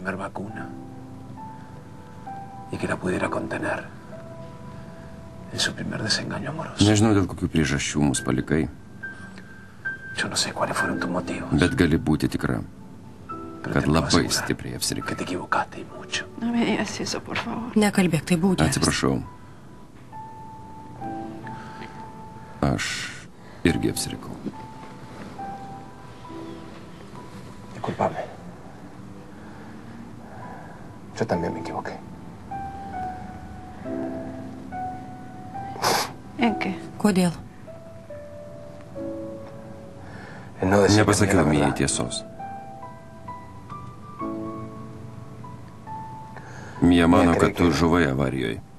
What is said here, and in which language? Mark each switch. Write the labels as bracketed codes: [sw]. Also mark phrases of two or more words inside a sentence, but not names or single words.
[lt] Nežinau, dėl kokių priežasčių mus palikai, bet gali būti tikra, kad labai stipriai apsirikai. Nekalbėk, tai būdės. Atsiprašau. Aš irgi apsirikau. [es] Disculpame. Yo también me equivoqué. [lt] Kodėl? Nepasakiau Mijai tiesos. Mija mano, kad tu žuvai avarijoje.